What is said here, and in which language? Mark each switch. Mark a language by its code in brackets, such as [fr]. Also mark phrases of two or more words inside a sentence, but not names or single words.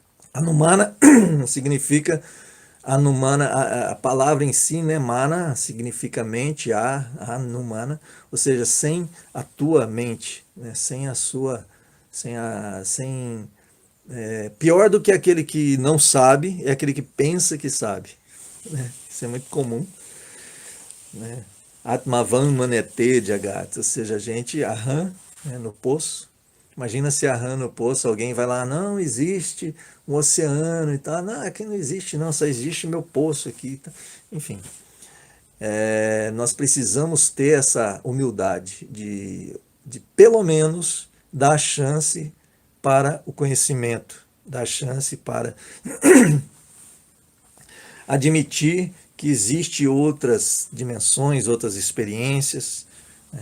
[pt] Anumana significa, Anumana, a palavra em si, né, mana, significa mente, anumana, ou seja, sem a tua mente, né, sem a sua, pior do que aquele que não sabe, é aquele que pensa que sabe, né? Isso é muito comum, né? [sa] Atmavan manete jagat, [pt] ou seja, a gente arran, né, no poço. Imagina se arran no poço, alguém vai lá, não existe um oceano e tal. Não, aqui não existe não, só existe meu poço aqui. Enfim, nós precisamos ter essa humildade de pelo menos dar chance para o conhecimento, dar chance para admitir que existe outras dimensões, outras experiências, né?